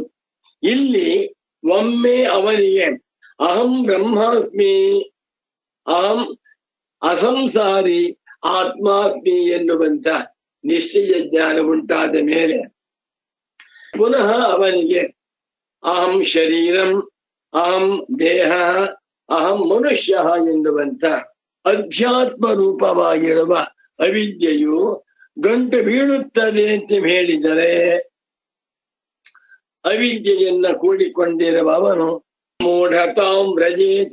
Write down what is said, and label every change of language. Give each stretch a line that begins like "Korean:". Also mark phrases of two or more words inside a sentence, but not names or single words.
Kannada: ಇಲ್ಲಿ ಒಮ್ಮೆ ಅವನಿಗೆ
Sanskrit: ಅಹಂ ಬ್ರಹ್ಮಾಸ್ಮಿ, ಅಹಂ ಅಸಂಸಾರಿ ಆತ್ಮಾಸ್ಮಿ
Kannada: ಎನ್ನುವಂತ ನಿಶ್ಚಯ ಜ್ಞಾನ ಉಂಟಾದ ಮೇಲೆ ಪುನಃ ಅವನಿಗೆ
Sanskrit: ಅಹಂ ಶರೀರಂ, ಅಹಂ ದೇಹ, ಅಹಂ ಮನುಷ್ಯ
Kannada: ಎನ್ನುವಂತ ಅಧ್ಯಾತ್ಮ ರೂಪವಾಗಿರುವ ಅವಿದ್ಯೆಯು ಗಂಟು ಬೀಳುತ್ತದೆ ಅಂತ ಹೇಳಿದರೆ, ಅವಿದ್ಯೆಯನ್ನ ಕೂಡಿಕೊಂಡಿರುವ ಅವನು
Sanskrit: ಮೂಢತಾಂ ವ್ರಜೇತ್.